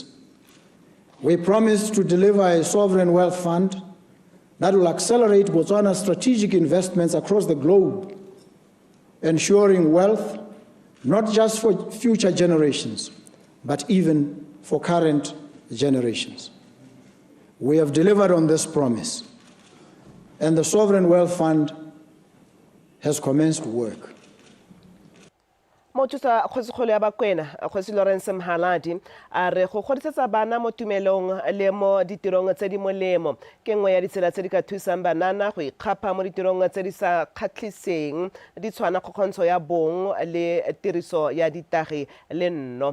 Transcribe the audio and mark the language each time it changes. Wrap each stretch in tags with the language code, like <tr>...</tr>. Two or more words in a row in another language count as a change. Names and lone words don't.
<en>We promise to deliver a sovereign wealth fund that will accelerate Botswana's strategic investments across the globe, ensuring wealth not just for future generations, but even for current generations. We have delivered on this promise, and the Sovereign Wealth Fund has commenced work.</en> <tn>Mothusa kgotsikgolo ya Bakwena Kgosi Lawrence Mhaladi a re go godisetsa bana mo tumelong le mo ditirong tse di molemo ke nngwe ya ditsela tse di ka thusang banana go ikgapa mo ditirong tse di sa kgatlhiseng di tshwana kgontsho ya bong le tiriso ya ditagi le nno.</tn>